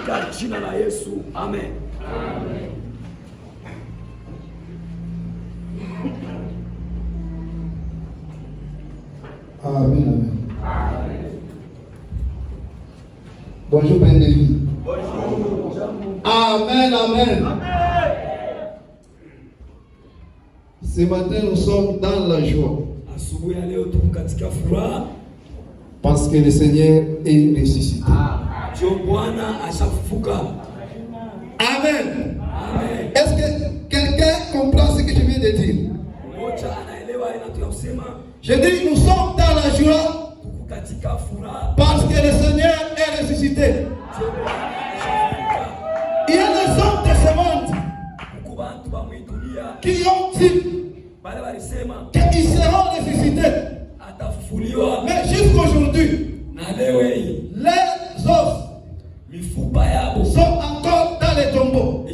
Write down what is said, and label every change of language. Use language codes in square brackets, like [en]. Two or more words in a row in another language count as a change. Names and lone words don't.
[sw] katika jina la Yesu. Amen. Amen. Amen. [fr] Bonjour, Père David. Bonjour. Amen, amen. Ce matin, nous sommes dans la joie. [sw] Asubuhi ya leo tuko katika furaha [fr] parce que le Seigneur est ressuscité. [sw] Bwana ashafufuka. Amen. Amen. [fr] Est-ce que quelqu'un comprend ce que je viens de dire? [sw] Mmoja anaelewa ninachosema? [fr] Je dis, nous sommes dans la joie [sw] Tuko katika furaha [fr] parce que le Seigneur est ressuscité. Il y a des hommes de ce monde qui ont dit qu'ils seront ressuscités. Mais jusqu'aujourd'hui, les os sont encore dans les tombeaux.